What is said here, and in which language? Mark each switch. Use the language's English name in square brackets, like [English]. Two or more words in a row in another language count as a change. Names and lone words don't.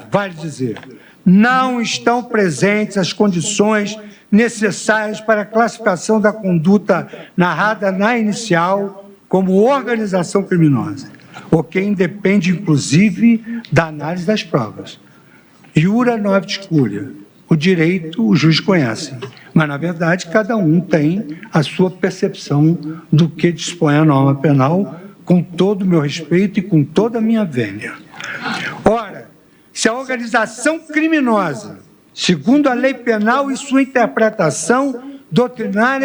[Portuguese] Vale dizer, não estão presentes as condições necessárias para a classificação da conduta narrada na inicial como organização criminosa, o que independe, inclusive, da análise das provas. [Latin] Iura novit curia. [Portuguese] O direito, o juiz conhece, mas, na verdade, cada um tem a sua percepção do que dispõe a norma penal, com todo o meu respeito e com toda a minha vênia. Ora, se a organização criminosa, segundo a lei penal e sua interpretação doutrinária